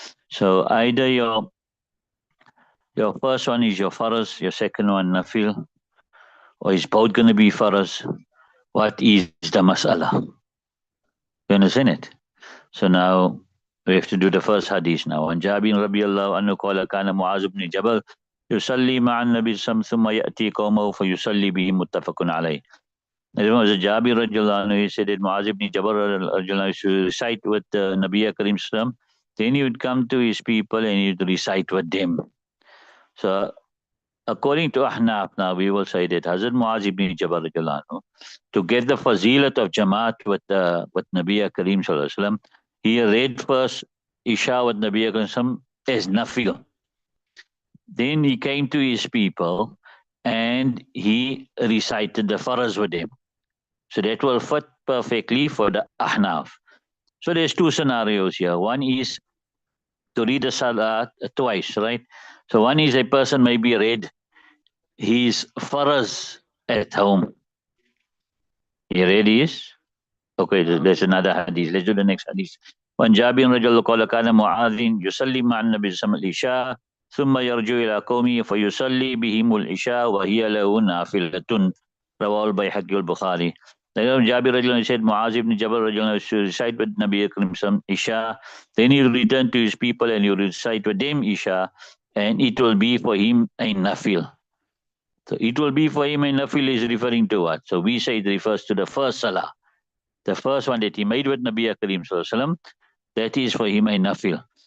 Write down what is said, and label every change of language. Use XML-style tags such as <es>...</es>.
<en>So either your first one is your faraz, your second one nafil, or is both going to be faraz. What is the mas'ala? You understand it? So now we have to do the first hadith now.</en> <ar>And Jabir radiallahu anhu qala kana Muaz ibn Jabal يصلي مع النبي صلى الله عليه وسلم ثم يأتي قومه فيصلي بهم متفق عليه.</ar> <en>It was Jabir radiallahu anhu, he said that Muaz ibn Jabal radiallahu anhu used to recite with Nabi Karim sallam. Then he would come to his people and he would recite with them. So according to Ahnaf now, we will say that Hazrat Muaz ibn Jabal radiallahu anhu, to get the fazilat of Jamaat with Nabi Karim sallallahu alaihi wasallam, he read first Isha with Nabi Karim sallam as nafil. Then he came to his people and he recited the faraz with them. So that will fit perfectly for the Ahnaf. So there's two scenarios here. One is to read the salat twice, right? So one is a person maybe read his faraz at home. He read his. Okay, there's another hadith. Let's do the next hadith.</en> <ar>وعن جابر رضي الله قال كان معاذ يصلي مع النبي صلى الله عليه وسلم العشاء ثم يرجع إلى قومه فيصلي بهم العشاء وهي له نافلة رواه البيهقي والبخاري.</ar> <en>Jabir radiallahu anhu said Muaz ibn Jabal radiallahu anhu used to recite with Nabi Karim sallam Isha. Then he returned to his people and he would recite with them Isha, and it will be for him a nafil. So it will be for him a nafil is referring to what? So we say it refers to the first salah. The first one that he made with Nabi Karim sallam, that is for him a nafil.</en>